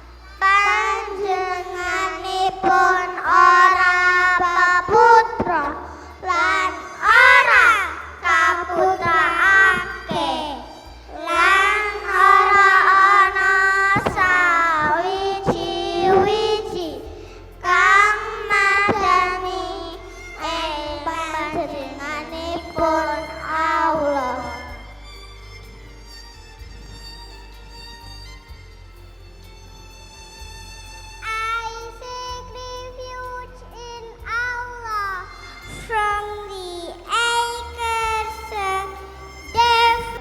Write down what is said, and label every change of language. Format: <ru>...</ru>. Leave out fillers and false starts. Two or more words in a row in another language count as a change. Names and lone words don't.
<jv>Panjenenganipun ora peputra lan ora kaputraake lan ora ana sawiji-wiji kang madani ing panjenenganipun Allah.</jv> <en>I seek refuge in Allah from the accursed devil.</en>